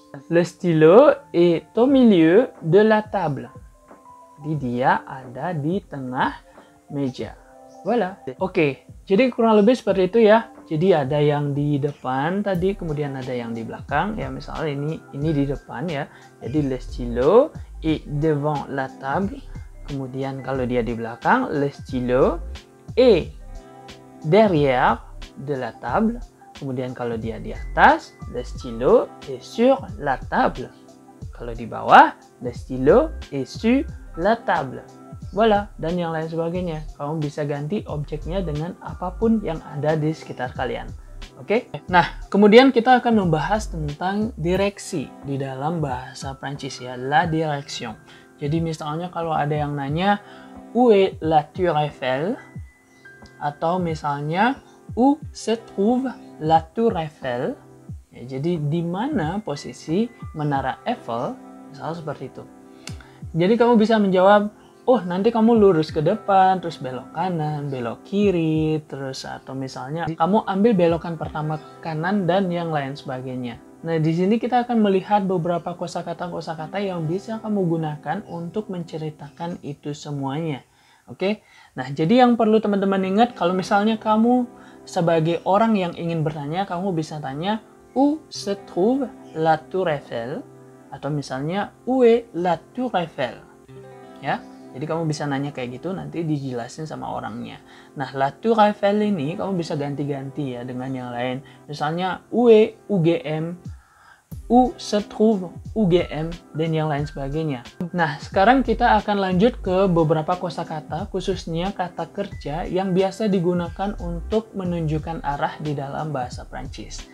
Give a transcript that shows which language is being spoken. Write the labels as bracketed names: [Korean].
[French] Le stylo est au milieu de la table. [Indonesian] Jadi dia ada di tengah meja. Voilà. Oke, jadi kurang lebih seperti itu ya. Jadi ada yang di depan tadi, kemudian ada yang di belakang. Ya misalnya ini di depan ya. Jadi [French] le stylo est devant la table. [Indonesian] Kemudian kalau dia di belakang, [French] le stylo est derrière de la table. [Indonesian] Kemudian kalau dia di atas, [French] le stylo est sur la table. [Indonesian] Kalau di bawah, [French] le stylo est sur la table. [Indonesian] Voilà, dan yang lain sebagainya. Kamu bisa ganti objeknya dengan apapun yang ada di sekitar kalian. Oke? Nah, kemudian kita akan membahas tentang direksi di dalam bahasa Prancis ya, [French] la direction. [Indonesian] Jadi misalnya kalau ada yang nanya, [French] où est la Tour Eiffel? [Indonesian] Atau misalnya, [French] où se trouve la Tour Eiffel? [Indonesian] Ya, jadi di mana posisi menara Eiffel? Misalnya seperti itu. Jadi kamu bisa menjawab, oh nanti kamu lurus ke depan, terus belok kanan, belok kiri, terus atau misalnya kamu ambil belokan pertama ke kanan dan yang lain sebagainya. Nah, di sini kita akan melihat beberapa kosakata-kosakata yang bisa kamu gunakan untuk menceritakan itu semuanya. Oke? Nah, jadi yang perlu teman-teman ingat, kalau misalnya kamu sebagai orang yang ingin bertanya, kamu bisa tanya, [French] où se trouve la Tour Eiffel? [Indonesian] Atau misalnya, [French] où est la Tour Eiffel? [Indonesian] Ya, jadi kamu bisa nanya kayak gitu, nanti dijelasin sama orangnya. Nah, la Tour Eiffel ini kamu bisa ganti-ganti ya dengan yang lain. [French] Misalnya, où est UGM, où se trouve UGM, [Indonesian] dan yang lain sebagainya. Nah, sekarang kita akan lanjut ke beberapa kosakata, khususnya kata kerja yang biasa digunakan untuk menunjukkan arah di dalam bahasa Prancis.